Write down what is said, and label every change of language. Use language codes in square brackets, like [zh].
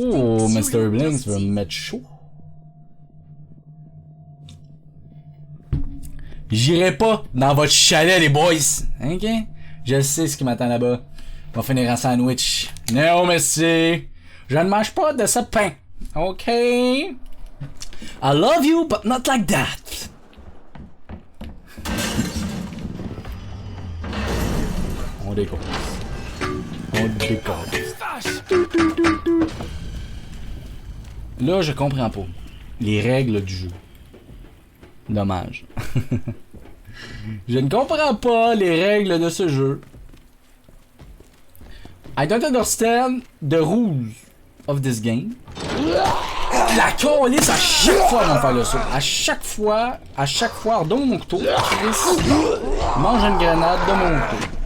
[fr] Oh, Mr. Blinks va me mettre chaud. J'irai pas dans votre chalet, les boys. Ok? Je sais ce qui m'attend là-bas. On va finir en sandwich. Non, merci. Je ne mange pas de ce pain. Ok? [en] I love you, but not like that. [fr] On décolle. On décolle. Là, je comprends pas les règles du jeu. Dommage. Je ne comprends pas les règles de ce jeu. [en] I don't understand the rules of this game. [fr] La colisse à chaque fois dans faire le saut. À chaque fois, donne mon couteau. Chris, mange une grenade, donne mon couteau.